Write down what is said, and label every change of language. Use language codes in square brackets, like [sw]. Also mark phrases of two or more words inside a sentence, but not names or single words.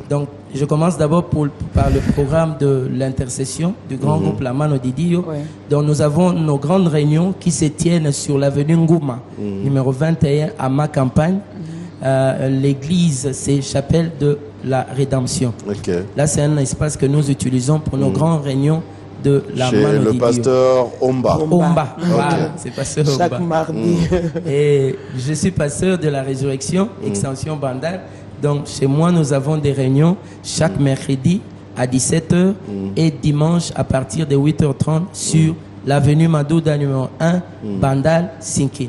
[fr] Donc, je commence d'abord par le programme de l'intercession du grand groupe La Mano di Dio. Ouais. Donc, nous avons nos grandes réunions qui se tiennent sur l'avenue Ngouma, numéro 21 à ma campagne. L'église, c'est Chapelle de la Rédemption. Ok. Là, c'est un espace que nous utilisons pour nos grandes réunions de la Chez Mano le di Dio. pasteur Omba. Omba, voilà, c'est pasteur Chaque Omba. mardi. Et je suis pasteur de la résurrection, extension Bandal. Donc chez moi, nous avons des réunions chaque mercredi à 17h et dimanche à partir de 8h30 sur l'avenue Madouda numéro 1, Bandal, Sinkin.